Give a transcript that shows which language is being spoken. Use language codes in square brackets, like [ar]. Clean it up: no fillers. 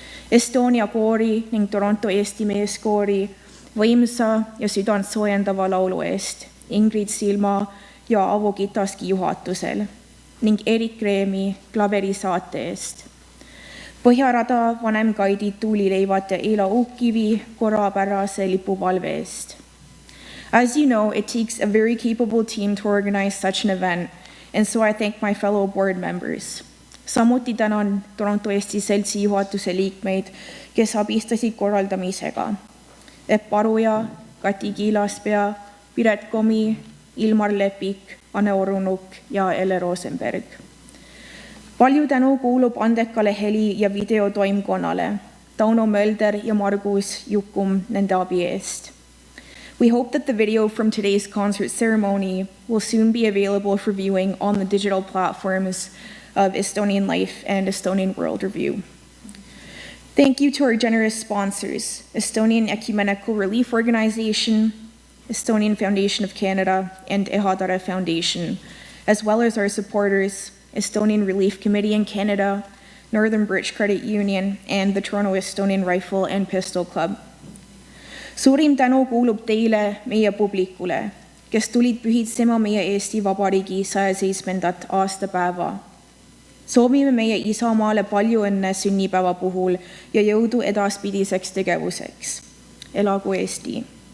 [et] Estonia koori ning Toronto Eesti meeskoori võimsa ja südant soojendava laulu eest Ingrid Silma ja Avo Kitaski juhatusel ning Erik Reemi klaveri saate eest. Põhjarada vanemkaidid Tuuli Leivat ja Eila Uukkivi korrapärase lipuvalve eest. [en] As you know, it takes a very capable team to organize such an event, and so I thank my fellow board members. [et] Samuti tänan Toronto Eesti Seltsi juhatuse liikmeid, kes abistasid korraldamisega. Epp Aruja, Kati Kiilaspea, Piret Komi, Ilmar Lepik, Anne Orunuk ja Elle Rosenberg. Palju tänu kuulub andekale heli- ja videotoimkonnale, Tauno Mölder ja Margus Jukum nende abi eest. [en] We hope that the video from today's concert ceremony will soon be available for viewing on the digital platforms of Estonian Life and Estonian World Review. Thank you to our generous sponsors, Estonian Ecumenical Relief Organization, Estonian Foundation of Canada, and Ehadare Foundation, as well as our supporters, Estonian Relief Committee in Canada, Northern Bridge Credit Union, and the Toronto Estonian Rifle and Pistol Club. [et] Suurim tänu kuulub teile, meie publikule, kes tulid pühitsema meie Eesti Vabariigi 107. aastapäeva. Soovime meie isamaale palju õnne sünnipäeva puhul ja jõudu edaspidiseks tegevuseks. Elagu Eesti!